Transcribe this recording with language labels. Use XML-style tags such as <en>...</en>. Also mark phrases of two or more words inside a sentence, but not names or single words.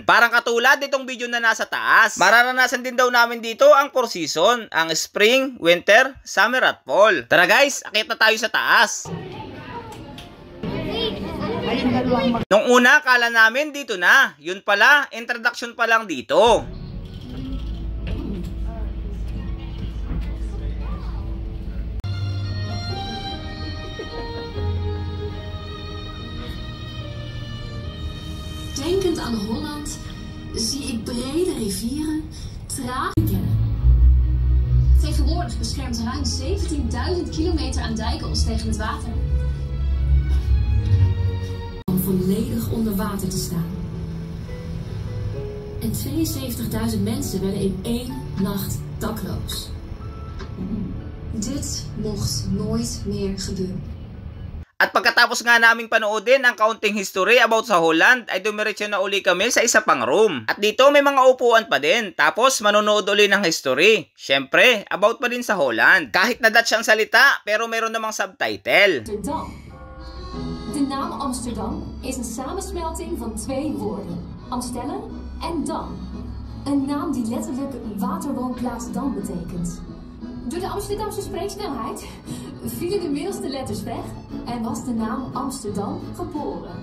<tl>Parang katulad itong video na nasa taas. Mararanasan din daw namin dito ang 4 season, ang</tl> <en>spring, winter, summer</en> <tl>at fall. Tara guys, akit na tayo sa taas. Nung una, akala namin dito na. Yun pala, introduction pa lang dito.</tl> <nl>Denkend aan Holland zie ik brede rivieren, trage. Tegenwoordig beschermt ruim 17.000 kilometer aan dijken ons tegen het water. Om volledig onder water te staan. En 72.000 mensen werden in 1 nacht dakloos. Dit mocht nooit meer gebeuren.</nl> <tl>At pagkatapos nga naming panoodin ang kaunting history about sa Holland, ay dumiretso na uli kami sa isa pang room. At dito may mga upuan pa din. Tapos manonood uli ng history. Syempre, about pa din sa Holland. Kahit na Dutch ang salita, pero meron namang subtitle.</tl> <nl>Amsterdam. De naam Amsterdam is een samensmelting van 2 woorden. Amstellen en Dam. Een naam die letterlijk waterwoonplaats Dam betekent. Door de Amsterdamse spreeksnelheid vielen de middelste letters weg en was de naam Amsterdam geboren.</nl>